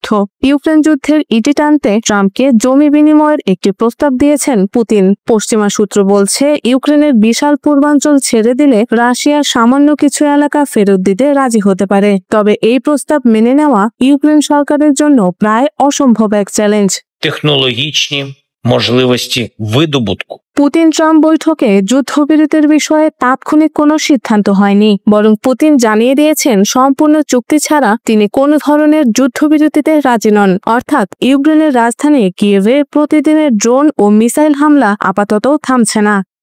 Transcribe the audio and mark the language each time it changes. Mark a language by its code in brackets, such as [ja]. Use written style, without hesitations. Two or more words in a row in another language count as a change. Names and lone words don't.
[bn] ইউক্রেন যুদ্ধের ইতি টানতে ট্রাম্পকে জমি বিনিময়ের একটি প্রস্তাব দিয়েছেন পুতিন। পশ্চিমা সূত্র বলছে ইউক্রেনের বিশাল পূর্বাঞ্চল ছেড়ে দিলে রাশিয়ার সামান্য কিছু এলাকা ফেরত দিতে রাজি হতে পারে। তবে এই প্রস্তাব মেনে নেওয়া ইউক্রেন সরকারের জন্য প্রায় অসম্ভব এক চ্যালেঞ্জ। [uk] Технологічні можливості видобутку. [bn] পুতিন ট্রাম্প বৈঠকে যুদ্ধবিরতির বিষয়ে তাৎক্ষণিক কোনো সিদ্ধান্ত হয়নি, বরং পুতিন জানিয়ে দিয়েছেন সম্পূর্ণ চুক্তি ছাড়া তিনি কোনো ধরনের যুদ্ধবিরতিতে রাজি নন। অর্থাৎ ইউক্রেনের রাজধানী কিয়েভে প্রতিদিনের ড্রোন ও মিসাইল হামলা আপাতত থামছে না।